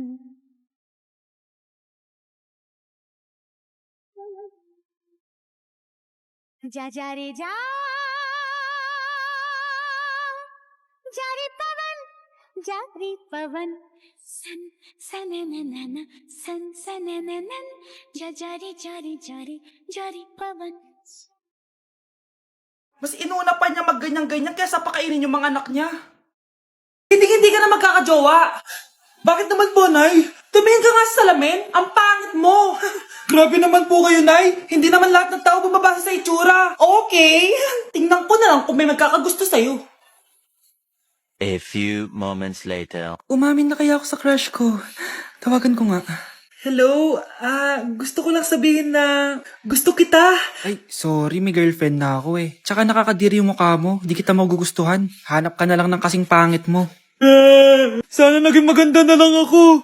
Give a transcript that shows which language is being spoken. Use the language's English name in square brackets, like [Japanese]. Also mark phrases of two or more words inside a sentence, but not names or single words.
[Hindi] जा रे जा रे पवन सन सनननन सन सनननन जा रे पवन [Filipino] Mas inuna pa niya magganyan-ganyan kaysa pakainin yung mga anak niya. Hindi ka na magkakajowa. Bakit naman po, Nay? Tumingin ka nga sa salamin. Ang pangit mo. Grabe naman po kayo, Nay. Hindi naman lahat ng tao bumabasa sa itsura. Okay, tingnan ko na lang kung may magkakagusto sa'yo. [English] A few moments later. [Filipino] Umamin na kaya ako sa crush ko. Tawagan ko nga. Hello, gusto ko lang sabihin na gusto kita. Ay, sorry, may girlfriend na ako eh. Tsaka nakakadiri yung mukha mo, di kita magugustuhan. Hanap ka na lang ng kasing pangit mo. Sana naging maganda na lang ako.